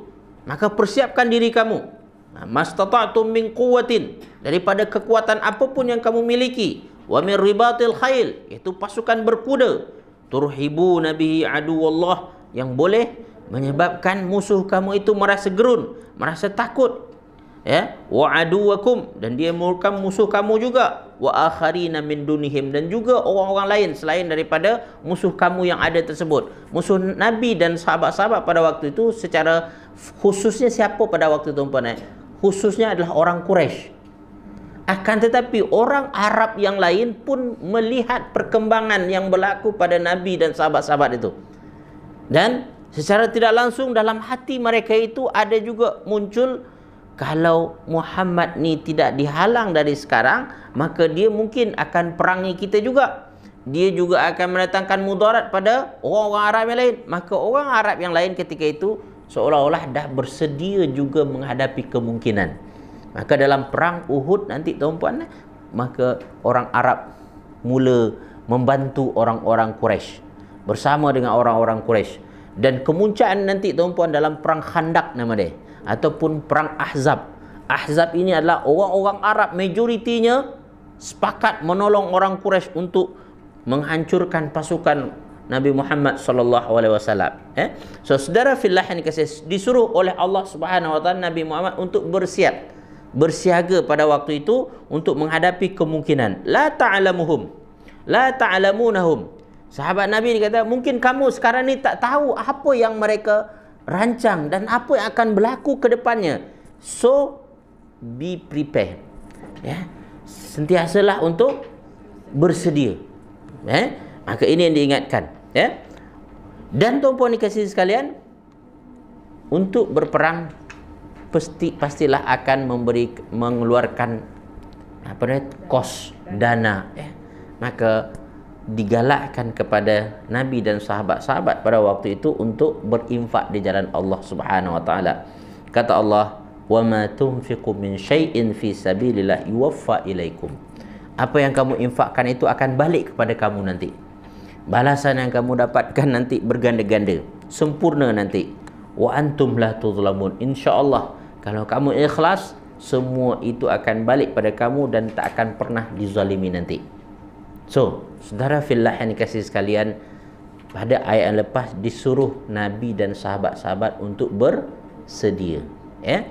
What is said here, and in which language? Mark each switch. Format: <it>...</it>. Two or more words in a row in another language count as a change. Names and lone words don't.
<ms>Maka persiapkan diri kamu,</ms> <ar>ما استطعتم من قوة,</ar> <ms>daripada kekuatan apapun yang kamu miliki,</ms> <ar>ومن رباط الخيل,</ar> <ms>itu pasukan berkuda,</ms> <ar>ترهبون به عدو الله,</ar> <ms>yang boleh menyebabkan musuh kamu itu merasa gerun, merasa takut, ya,</ms> <ar>وعدوكم,</ar> <ms>dan dia merupakan musuh kamu juga,</ms> <ar>وآخرين من دونهم,</ar> <ms>dan juga orang-orang lain selain daripada musuh kamu yang ada tersebut. Musuh Nabi dan sahabat-sahabat pada waktu itu secara khususnya siapa pada waktu itu, khususnya adalah orang Quraisy. Akan tetapi orang Arab yang lain pun melihat perkembangan yang berlaku pada Nabi dan sahabat-sahabat itu, dan secara tidak langsung dalam hati mereka itu ada juga muncul, kalau Muhammad ni tidak dihalang dari sekarang, maka dia mungkin akan perangi kita juga. Dia juga akan mendatangkan mudarat pada orang-orang Arab yang lain. Maka orang Arab yang lain ketika itu seolah-olah dah bersedia juga menghadapi kemungkinan. Maka dalam perang Uhud nanti tuan-puan, maka orang Arab mula membantu orang-orang Quraisy bersama dengan orang-orang Quraisy. Dan kemuncaan nanti tuan-puan dalam perang Khandak nama dia, ataupun perang Ahzab. Ahzab ini adalah orang-orang Arab majoritinya sepakat menolong orang Quraisy untuk menghancurkan pasukan Nabi Muhammad</ms> <ar>صلى الله عليه وسلم.</ar> <ms>So saudara fillah yang dikasihi, disuruh oleh Allah</ms> <ar>سبحانه وتعالى</ar> <ms>Nabi Muhammad untuk bersiaga pada waktu itu untuk menghadapi kemungkinan.</ms> <ar>لا تعلمهم، لا تعلمونهم.</ar> <ms>Sahabat Nabi dikata, mungkin kamu sekarang ni tak tahu apa yang mereka rancang dan apa yang akan berlaku ke depannya.</ms> <en>So be prepared,</en> <ms>ya. sentiasalah untuk bersedia. Maka ini yang diingatkan, ya. Dan tuan-puan dikasihi sekalian, untuk berperang pastilah akan mengeluarkan kos dana, ya. Maka digalakkan kepada Nabi dan sahabat-sahabat pada waktu itu untuk berinfak di jalan Allah</ms> <ar>سبحانه وتعالى.</ar> <ms>Kata Allah,</ms> <ar>"وما تنفقوا من شيء في سبيل الله يوف إليكم."</ar> <ms>Apa yang kamu infakkan itu akan balik kepada kamu nanti. Balasan yang kamu dapatkan nanti berganda-ganda, sempurna nanti.</ms> <ar>وأنتم لا تظلمون.</ar> <ms>Insya-Allah kalau kamu ikhlas, semua itu akan balik pada kamu dan tak akan pernah dizalimi nanti. So, saudara fillah yang dikasihi sekalian, pada ayat yang lepas disuruh Nabi dan sahabat-sahabat untuk bersedia, ya.</ms>